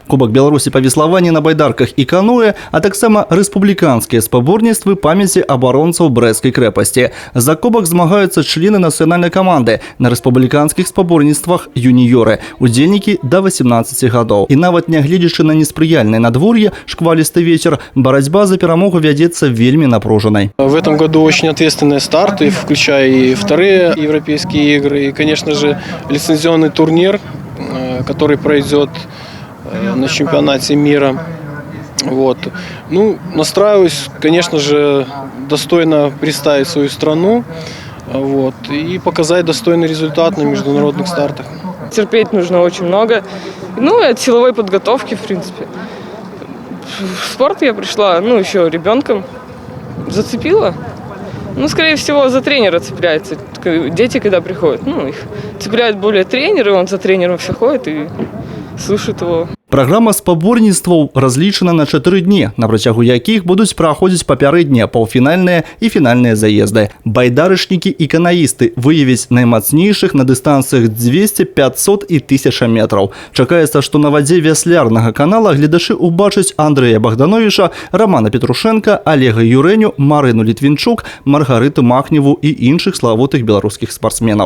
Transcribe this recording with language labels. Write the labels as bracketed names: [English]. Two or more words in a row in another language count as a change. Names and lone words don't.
[Belarusian] Кубак Беларусі па веславанні на байдарках і каноэ, а таксама рэспубліканскія спаборніцтвы памяці абаронцаў Брэсцкай крэпасці. За кубак змагаюцца члены нацыянальнай каманды. На рэспубліканскіх спаборніцтвах юніёры, удзельнікі да 18 гадоў. І нават нягледзячы на неспрыяльнае надвор'е, шквалісты вецер, барацьба за перамогу вядзецца вельми напруженной. [Russian] В этом году очень ответственные старты, включая и вторые европейские игры, и, конечно же, лицензионный турнир, который пройдет на чемпионате мира. Вот. Ну, настраиваюсь, конечно же, достойно представить свою страну, вот, и показать достойный результат на международных стартах. Терпеть нужно очень много, ну и от силовой подготовки, в принципе. В спорт я пришла, еще ребенком. Зацепила? Скорее всего, за тренера цепляется. Дети, когда приходят, их цепляют более тренеры, он за тренером все ходит и слушает его. [Belarusian] Праграма спаборніцтваў разлічана на 4 дні, на працягу якіх будуць праходзіць папярэднія паўфінальныя і фінальныя заезды. Байдарачнікі і канаісты выявяць наймацнейшых на дыстанцыях 200, 500 і 1000 метраў. Чакаецца, што на вадзе вяслярнага канала гледачы ўбачаць Андрэя Богдановича, Романа Петрушенка, Олега Юрэню, Марыну Літвінчук, Маргарыту Махневу і іншых славутых беларускіх спартсменаў.